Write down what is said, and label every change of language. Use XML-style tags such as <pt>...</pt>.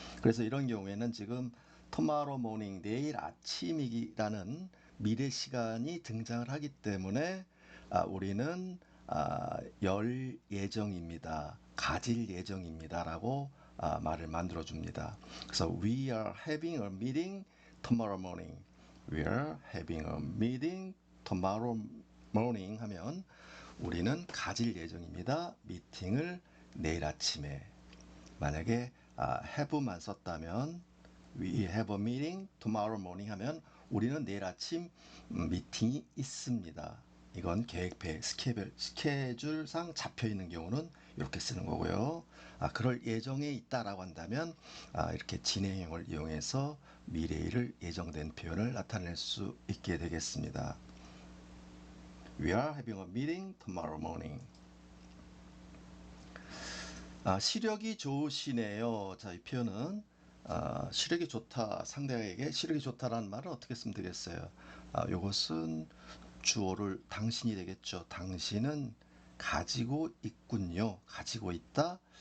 <ko>그래서 이런 경우에는 지금</ko> <en>tomorrow morning,</en> <ko>내일 아침이라는 미래 시간이 등장을 하기 때문에 우리는 열 예정입니다, 가질 예정입니다라고 말을 만들어 줍니다. 그래서</ko> <en>we are having a meeting tomorrow morning. We are having a meeting tomorrow morning</en> <ko>하면 우리는 가질 예정입니다, 미팅을 내일 아침에. 만약에 have만 썼다면</ko> <en>we have a meeting tomorrow morning</en> <ko>하면 우리는 내일 아침 미팅이 있습니다. 이건 계획표 스케줄상 잡혀 있는 경우는 이렇게 쓰는 거고요. 그럴 예정에 있다라고 한다면 이렇게 진행형을 이용해서 미래일을 예정된 표현을 나타낼 수 있게 되겠습니다.</ko> <en>We are having a meeting tomorrow morning.</en> <ko>시력이 좋으시네요. 자, 이 표현은 시력이 좋다, 상대에게 시력이 좋다라는 말을 어떻게 쓰면 되겠어요? 이것은 주어를 당신이 되겠죠. 당신은 가지고 있군요. 가지고 있다.</ko>